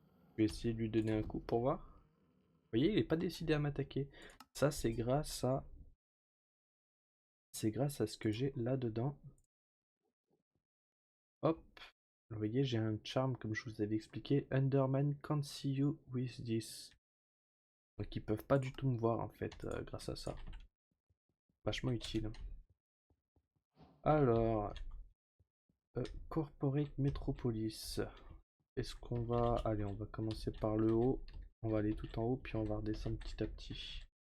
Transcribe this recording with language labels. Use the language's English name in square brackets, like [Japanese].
[French] Je vais essayer de lui donner un coup pour voir. Vous voyez, il est pas décidé à m'attaquer. Ça, c'est grâce à ce que j'ai là-dedans. Hop. Vous voyez, j'ai un charme comme je vous avais expliqué. [English] Enderman can't see you with this. [French] Donc ils peuvent pas du tout me voir en fait grâce à ça. Vachement utile. Alors, Corporate Metropolis. Est-ce qu'on va... Allez, on va commencer par le haut. On va aller tout en haut, puis on va redescendre petit à petit.